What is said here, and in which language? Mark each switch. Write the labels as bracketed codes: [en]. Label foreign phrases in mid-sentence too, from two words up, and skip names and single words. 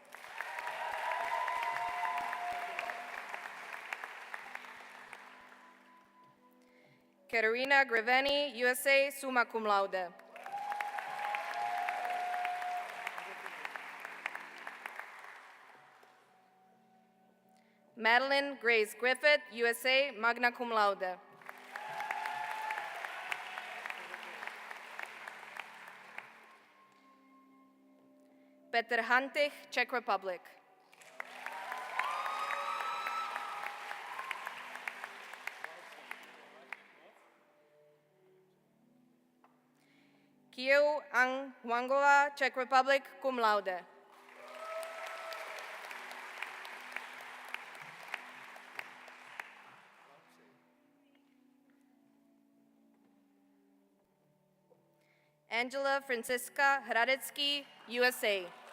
[en] Katerina Griveni, USA, [la] summa cum laude. [en] Madeline Grace Griffith, USA, [la] magna cum laude. [en] Petr Hantich, Czech Republic. Kieu Ang Huangova, Czech Republic, [la] cum laude. [en] Angela Francisca Hradecki, USA.